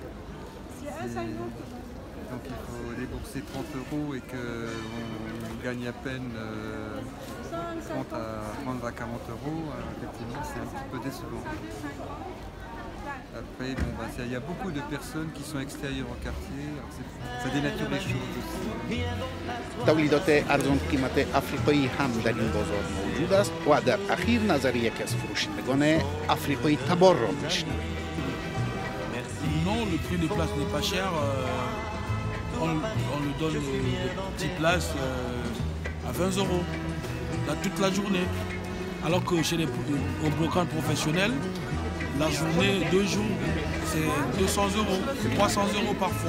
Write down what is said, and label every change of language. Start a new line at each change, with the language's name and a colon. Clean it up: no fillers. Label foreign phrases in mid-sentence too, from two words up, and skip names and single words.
French: Donc il faut débourser 30 € et qu'on gagne à peine 30 à 40 €. Effectivement, c'est un petit peu décevant. Après, il y a beaucoup de personnes qui sont extérieures au quartier, ça dénature les choses aussi.
Persian: تولیدات ارزان قیمت آفریقایی هم در این بازار موجود است و در اخیر نظر یکی از فروشندگان آفریقایی تبار را میشنویم.
French: Non, le prix des places n'est pas cher. On nous donne des petites places à 20 € là, toute la journée. Alors que chez les brocants professionnels, la journée, 2 jours, c'est 200 €, 300 € parfois.